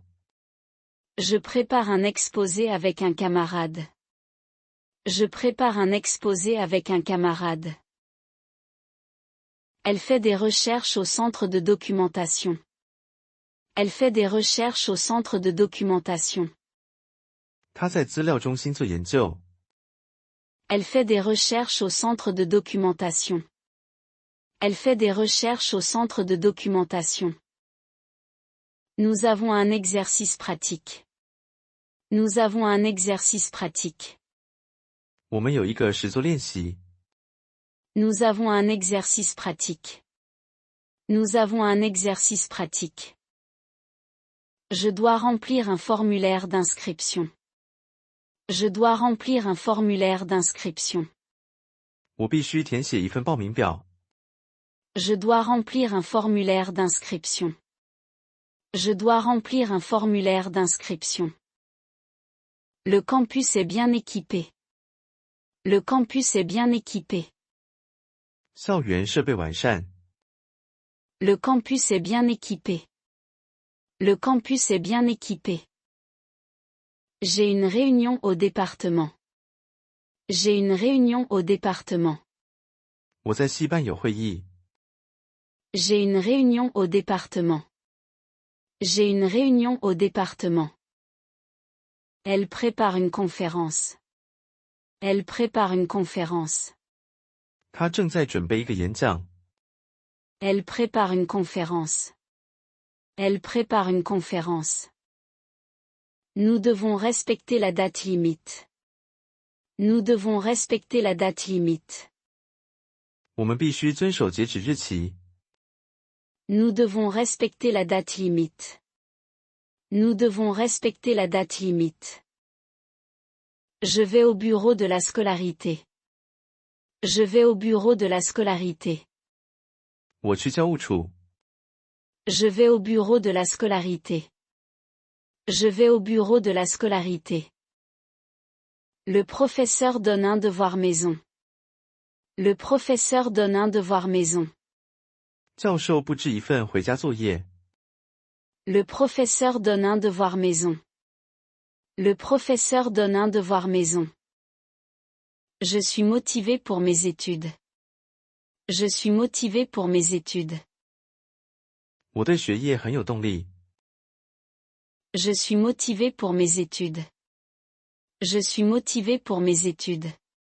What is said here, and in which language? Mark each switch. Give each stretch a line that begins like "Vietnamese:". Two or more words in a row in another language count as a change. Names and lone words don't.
French: Je prépare un exposé avec un camarade. Je prépare un exposé avec un camarade. Elle fait des recherches au centre de documentation. Elle fait des recherches au centre de documentation.
Chinese: 他在资料中心做研究。
French: Elle fait des recherches au centre de documentation. Elle fait des recherches au centre de documentation. Nous avons un exercice pratique. Nous avons un exercice pratique.
Chinese: 我们有一个实作练习。
French: Nous avons un exercice pratique. Nous avons un exercice pratique. Je dois remplir un formulaire d'inscription. Je dois remplir un formulaire d'inscription.
Chinese: 我必须填写一份报名表。
French: Je dois remplir un formulaire d'inscription. Je dois remplir un formulaire d'inscription. Le campus est bien équipé. Le campus est bien équipé.
Chinese: 校园设备完善。
French: Le campus est bien équipé. Le campus est bien équipé. J'ai une réunion au département. J'ai une réunion au département.
Chinese: 我在系办有会议。
French: J'ai une réunion au département. J'ai une réunion au département. Elle prépare une conférence. Elle prépare une conférence.
Chinese: 他正在准备一个演讲。
French: Elle prépare une conférence. Elle prépare une conférence. Nous devons respecter la date limite. Nous devons respecter la date limite.
Chinese: 我们必须遵守截止日期。
French: Nous devons respecter la date limite. Nous devons respecter la date limite. Je vais au bureau de la scolarité. Je vais au bureau de la scolarité.
Chinese: 我去教务处。
French: Je vais au bureau de la scolarité. Je vais au bureau de la scolarité. Le professeur donne un devoir maison. Le professeur donne un devoir maison.
Chinese: 教授布置一份回家作业。
French: Le professeur donne un devoir maison. Le professeur donne un devoir maison. Je suis motivé pour mes études. Je suis motivé pour mes études.
Chinese: 我对学业很有动力。
French: Je suis motivé pour mes études. Je suis motivé pour mes études.